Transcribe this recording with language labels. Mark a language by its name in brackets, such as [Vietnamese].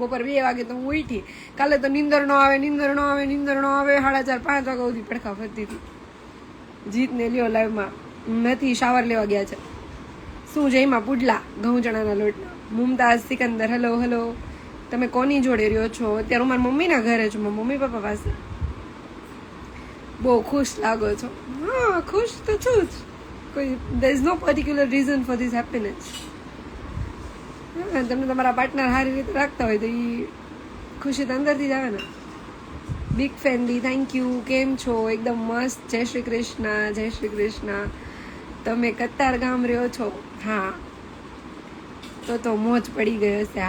[Gujarati] બપોર 2 વાગે તો હું ઉઠી. કાલે તો નીંદર ન આવે. 4:30-5 વાગ્યા સુધી પડખા ફરતી હતી. જીતને લ્યો લાઈવમાં નથી, શાવર લેવા ગયા છે. શું જઈમાં? પુડલા ઘઉં ચણાના લોટના. Mumtaz Sikandar, hello hello. તમે કોની જોડે રહ્યો છો? અત્યારે હું મારા મમ્મીના ઘરે છું, મારા મમ્મી પપ્પા પાસે. બહુ ખુશ લાગો છો? હા, ખુશ તો છું જ. [English] કોઈ there is no particular reason for this happiness. [Gujarati] તમને તમારા પાર્ટનર સારી રીતે રાખતા હોય તો એ ખુશી તો અંદરથી જ આવે ને. [English] Big fan દી, thank you. [Gujarati] કેમ છો? એકદમ મસ્ત. જય શ્રી કૃષ્ણ, જય શ્રી કૃષ્ણ. તમે કતાર ગામ રહ્યો છો? હા, તો મોજ પડી ગયો હશે.